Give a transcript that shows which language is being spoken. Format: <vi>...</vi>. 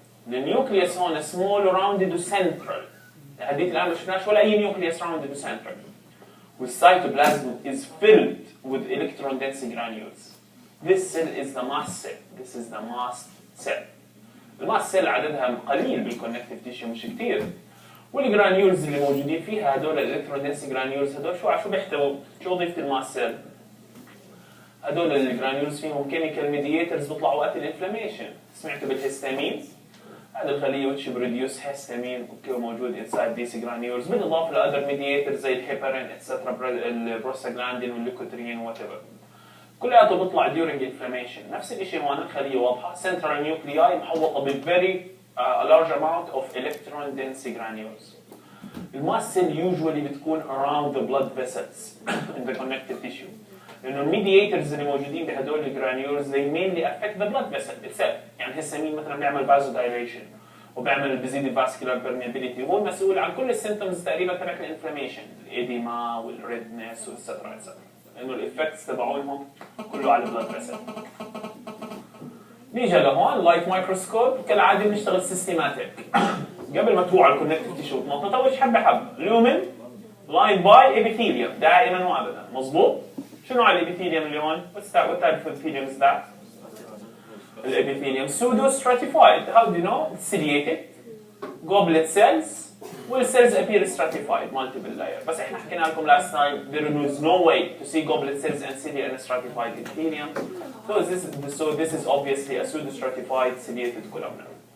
<en>The nucleus هون small rounded وcentral.</en> <ar>لحديت الآن ما شفناش ولا أي nucleus rounded وcentral.</ar> <en>والcytoplasm is filled with electron dense granules. This cell is the mast cell. This is the mast cell.</en> <ar>الماست cell عددها قليل بالconnective tissue مش كتير. والجرانيولز اللي موجودين فيها هدول الالكترون دنس جرانيولز هدول شو بيحتووا؟ شو وظيفة الماست سيل؟ هدول الجرانيولز فيهم كيميكال ميدياترز بيطلعوا وقت الانفلاميشن. سمعتوا بالهستامين؟ هذا الخلية</ar> <en>which produce histamine</en> <ar>موجود</ar> <en>inside these granules</en> <ar>بالإضافة لأذر ميدياترز زي الهيبارين etc. البروستاجلاندين والليكوترين whatever. كلياته بيطلع during inflammation. نفس الشيء هون الخلية واضحة central nuclei محوطة بفيري</ar> <en>a large amount of electron dense granules. الماست cell usually</en> <ar>بتكون</ar> <en>around the blood vessels in the connective tissue.</en> <ar>لأنه الميدياترز اللي موجودين بهدول الجرانيولز</ar> <en>they mainly affect the blood vessel itself.</en> <ar>يعني الهستامين مثلا بيعمل vasodilation وبيعمل بيزيد الفاسكولار permeability وهو مسؤول عن كل السيمبتومز تقريبا تبع الانفلاميشن الإديما والريدنس والسترا etc. لانه الافكتس تبعونهم كله على البلد فيسل. نيجي لهون لايت مايكروسكوب، كالعاده بنشتغل سيستماتيك. قبل ما تروح على الكونكتيف تيشو تنطط اول شيء حبه لومن لاين باي ابيثيليوم دائما وابدا، مضبوط؟ شنو على الابيثيليوم اللي هون؟</ar> <en>What type of epithelium is that? الابيثيليوم pseudo stratified. How do you know? It's ciliated goblet cells والcells appear stratified multiple layer.</en> <ar>بس احنا حكينا لكم</ar> <en>last time there is no way to see goblet cells and cilia in a stratified epithelium. So this is obviously a pseudo stratified ciliated columnar.</en>